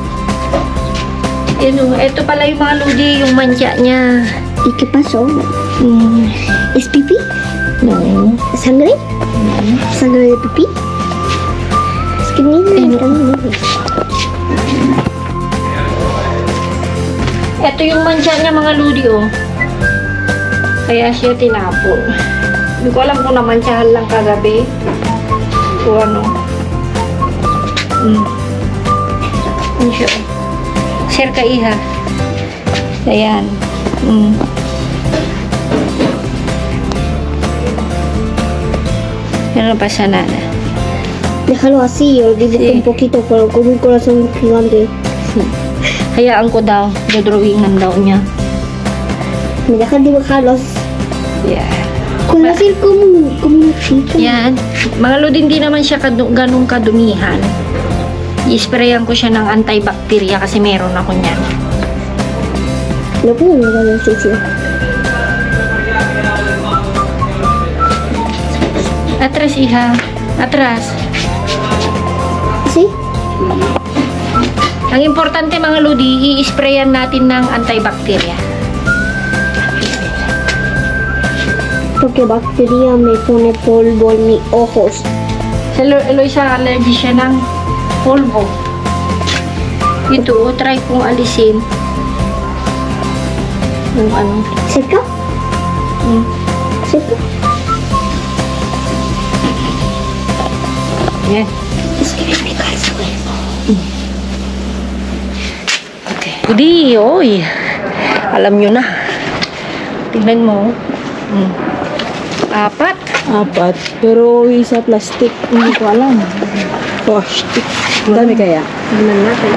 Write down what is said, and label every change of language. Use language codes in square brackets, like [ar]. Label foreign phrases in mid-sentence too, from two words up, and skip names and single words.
[tl] Ito pala yung mga lodi, yung mantya niya. [es] ¿Y qué pasó? ¿Es pipí? No. ¿Sangre? ¿Sangre de pipí? Es que ni [tl] Ito yung mantya niya mga lodi, oh. Kaya siya tinapon. Hindi ko alam kung namantyahan lang kagabi. O ano. Ano siya? Share ka, iha. Ayan. Ano pa sa nana? [es] Déjalo así, olvídate Sí. un poquito, pero con un corazón gigante. [tl] Hayaan ko daw. Dodrawingan daw niya. [es] Me dejas dibujarlos. [en] Yeah. [es] Con así como una chica. [tl] Yan. Mga lodi, hindi naman siya ganun kadumihan. I-sprayan ko siya ng antibacteria kasi meron ako niyan. [es] No puedo mirar el sucio. Atras, iha. Atras. ¿Sí? [tl] Ang importante mga lodi, i-sprayan natin ng antibacteria. [es] Porque bacteria me pone polvo en mis ojos. [tl] Eloisa, allergy siya ng polvo. Ito, try kong alisin. Yung ano. [es] ¿Seca? ¿Seca? [tl] Yan. [es] Es que me calzo eso. [tl] Okay. Hindi, oy. Alam nyo na. Tingnan mo. 4. Pero isa plastic, hindi ko alam. Plastic. Dami kaya? Tingnan natin.